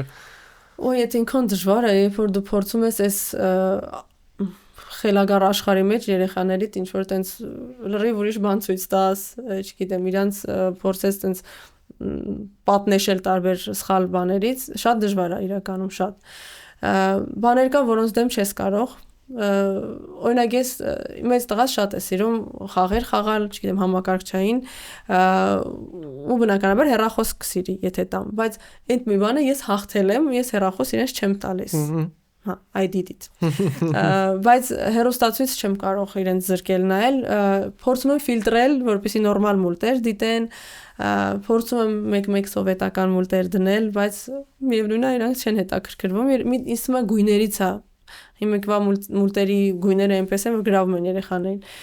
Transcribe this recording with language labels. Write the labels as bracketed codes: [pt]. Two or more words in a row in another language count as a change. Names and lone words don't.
[hy] Ոյ այդ ինքն դժվար է երբ որ դու փորձում ես այս խելագար աշխարհի մեջ երեխաներիդ ինչ որ տենց լրիվ ուրիշ բան ցույց տաս չգիտեմ իրանց փորձես տենց պատնեշել տարբեր սխալ բաներից շատ դժվար է իրականում շատ բաներ կան որոնց դեմ չես կարող օրինակ ես մեծ տղաս շատ է սիրում խաղեր խաղալ, չգիտեմ, համակարգչային ու բնականաբար հեռախոս կսիրի, եթե տամ, բայց այդ մի բանը ես հաղթել եմ, ես հեռախոս իրենց չեմ տալիս։ Հա, [en] I did it։ [hy] Բայց հեռուստացույց չեմ կարող իրենց զրկել նայել, փորձում եմ ֆիլտրել, որպեսզի նորմալ մուլտեր դիտեն, փորձում եմ մեկ-մեկ սովետական մուլտեր դնել, բայց միևնույն է իրանք չեն հետաքրքրվում, ինձ թվում է գույներից է Հիմիկվա մուլտերի գույները այնպես են, որ գրավում են երեխաներին,